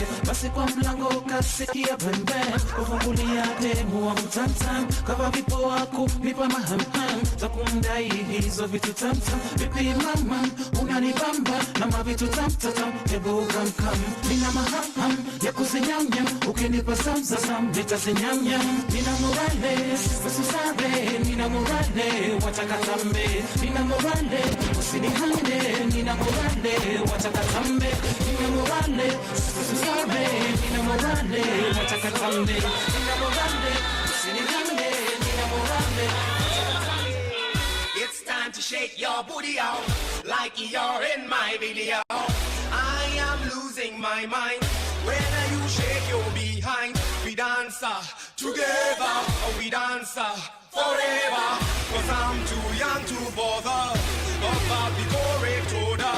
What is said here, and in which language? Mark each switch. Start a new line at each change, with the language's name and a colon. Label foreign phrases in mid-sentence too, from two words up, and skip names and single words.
Swahili: Basi kwa mlango kasikia pembe, kufungulia demu wa mtamtam. Kava vipo wako, nipa mahamham, za kumdai hizo vitu tamtam. Vipi mama, unanibamba na mavitu tamtatam, hebu kamkam. Nina mahamham ya kuzinyamnyam, ukinipa samsasam nitazinyamnyam. Nina morale, sasa susare, nina morale, watakatambe. Nina morale, usinihande, nina morale, watakatambe. Nina morale, sasa susare, nina morale, watakatambe. Nina morale, usinihande, nina morale, watakatambe.
English: It's time to shake your booty out like you're in my video. I am losing my mind when you shake your behind. We dance together, we dance forever. Cause I'm too young to bother, but before it older.